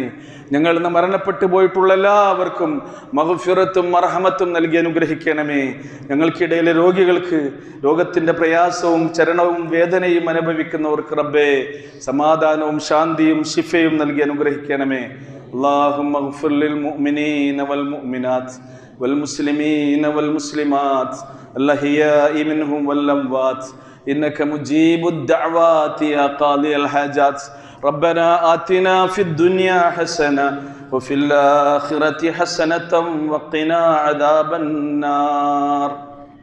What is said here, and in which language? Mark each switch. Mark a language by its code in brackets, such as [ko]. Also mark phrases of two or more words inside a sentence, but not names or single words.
[ml] ഞങ്ങൾ ഇന്ന് മരണപ്പെട്ടു പോയിട്ടുള്ള എല്ലാവർക്കും മഗ്ഫിറത്തും മർഹമത്തും നൽകി അനുഗ്രഹിക്കണമേ. ഞങ്ങൾക്കിടയിലെ രോഗികൾക്ക്, രോഗത്തിൻ്റെ പ്രയാസവും ചരണവും വേദനയും അനുഭവിക്കുന്നവർക്ക് റബ്ബേ സമാധാനവും ശാന്തിയും ശിഫയും നൽകി അനുഗ്രഹിക്കണമേ. [ar] اللهم اغفر للمؤمنين والمؤمنات والمسلمين والمسلمات الأحياء منهم والأموات إنك مجيب الدعوات يا قاضي الحاجات. ربنا آتنا في الدنيا حسنة وفي الآخرة حسنة وقنا عذاب النار.